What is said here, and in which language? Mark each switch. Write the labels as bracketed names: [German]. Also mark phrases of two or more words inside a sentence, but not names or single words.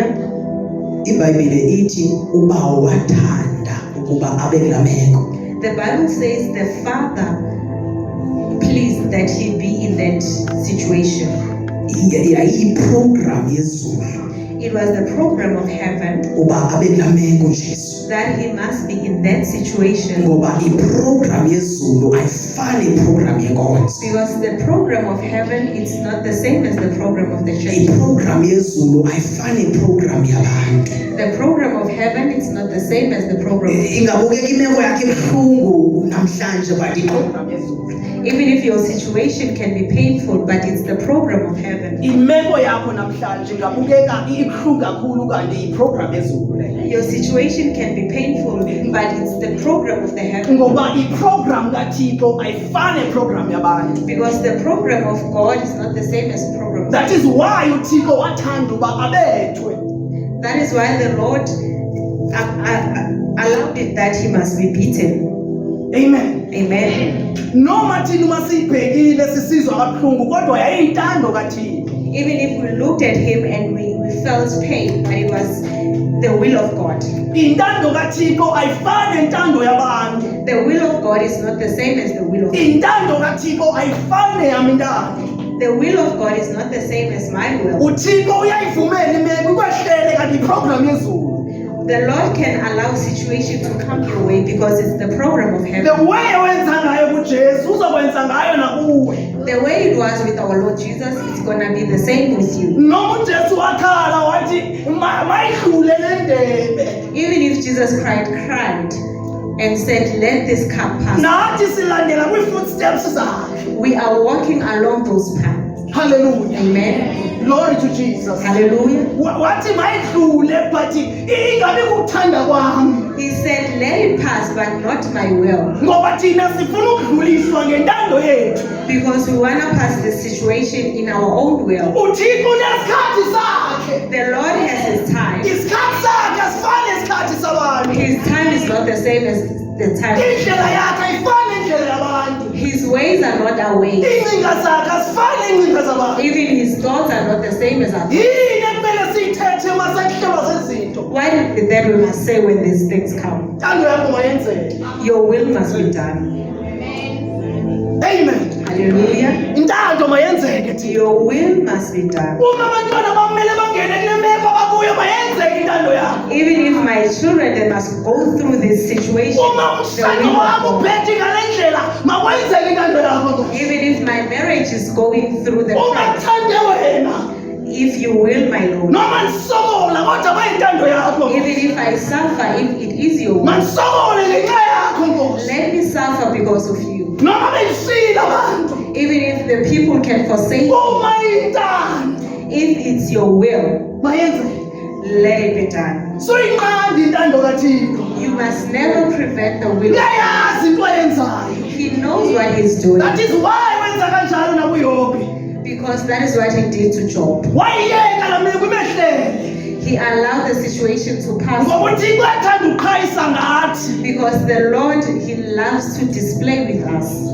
[Xhosa] iBhayibheli ithi uba wathanda ukuba abe kula meko. [English] The Bible says the Father pleased that he be in that situation. [Xhosa] Yayiprogram yezulu [English] It was the program of heaven [Xhosa] uba abe kula meko Jesu. [English] that he must be in that situation, [Xhosa] Ngoba iprogram yezulu ayifani iprogram yenkonzo. [English] because the program of heaven is not the same as the program of the church. [Xhosa] Iprogram yezulu ayifani iprogram yabantu. [English] The program of heaven is not the same as the program of [Xhosa] Ingabukeka imeko yakhe ebuhlungu namhlanje but iprogram yezulu. [English] Even if your situation can be painful, but it's the program of heaven. [Xhosa] Imeko yakho namhlanje ngabukeka ibuhlungu kakhulu kanti iprogram ezulu le. [English] Your situation can be painful, but it's the program of the heaven. [Xhosa] Ngoba iprogram kaThixo ayifane program yabantu. [English] Because the program of God is not the same as the program of That is why [Xhosa] uThixo wathanda uba abethwe. [English] That is why the Lord allowed it that he must be beaten. Amen. Amen. [Zulu] Noma thina uma sibhekile sisizwa kabuhlungu kodwa yayintando kaThixo. [English] Even if we looked at him and we felt pain, but it was the will of God. [Zulu] Intando kaThixo ayifane intando yabantu. [English] The will of God is not the same as the will of God. [Zulu] Intando kaThixo ayifane yami intando. [English] The will of God is not the same as my will. [Xhosa] uThixo uyayivumela imeko ikwehlele kanti iprogram yezulu. [English] The Lord can allow situation to come your way because it's the program of The heaven. [Zulu] way wenza ngayo kuJesu uzokwenza ngayo nakuwe. [English] The way it was with our Lord Jesus, it's gonna be the same with you. [Zulu] Noma uJesu wakhala wathi mayidlule lendebe. [English] Even if Jesus cried and said, "Let this cup pass," [Zulu] Nathi silandela kwi-footsteps zakhe. [English] we are walking along those paths. Hallelujah. Amen. Glory to Jesus. Hallelujah. [Zulu] Wathi mayidlule but ingabe kuthanda kwami. [English] He said, "Let it pass, but not my will," [Zulu] Ngoba thina sifuna ukudluliswa ngentando yethu. [English] because we wanna pass the situation in our own will. [Zulu] uThixo unesikhathi sakhe. [English] The Lord has His time. [Zulu] Isikhathi sakhe asifani nesikhathi sabantu. [English] His time is not the same as the time. [Zulu] Indlela yakhe ayifani indlela yabantu. [English] His ways are not our ways. [Xhosa] Iincinga zakhe asifani iincinga zabantu. [English] Even His thoughts are not the same as ours. [Zulu] Yini ekumele siyithethe uma sekuhlelwa zezinto? [English] What is it that we must say when these things come? [Zulu] Intando yakho mayenzeke. [English] Your will must be done. Amen. Hallelujah. [Zulu] Intando mayenzeke thina. [English] Your will must be done. [Zulu] Uma abantwana bamele bangene kule meko babuye mayenzeke intando yakho. [English] Even if my children they must go through this situation, [Zulu] Uma [English] the [Zulu] umshado [English] will of [Zulu] wakho [English] God. [Zulu] uphethe ngale ndlela makwenzeke intando yakho. [English] Even if my marriage is going through the [Zulu] Uma [English] process, [Zulu] kuthande wena [English] if you will, my Lord. [Xhosa] noma ndisokola kodwa bayintando yakho. [English] Even if I suffer, if it is your will, [Xhosa] Mandisokole ngenxa yakho Nkosi. [English] let me suffer because of you. [Zulu] Noma beyisile abantu. [English] Even if the people can forsake you, [Zulu] Uma intando [English] if it's your will, [Zulu] mayenzeke. [English] let it be done. [Xhosa] Soyinqanda intando kaThixo. [English] You must never prevent the will of God. [Xhosa] Uyayazi into ayenzayo. [English] He knows what He's doing, That is why [Zulu] wenza kanjalo nakuYobi. [English] because that is what He did to Job. [Xhosa] Wayiyeka la meko imehlele. [English] He allowed the situation to pass [Zulu] Ngoba uThixo uyathanda ukuqhayisa ngathi. [English] because the Lord, He loves to display with us.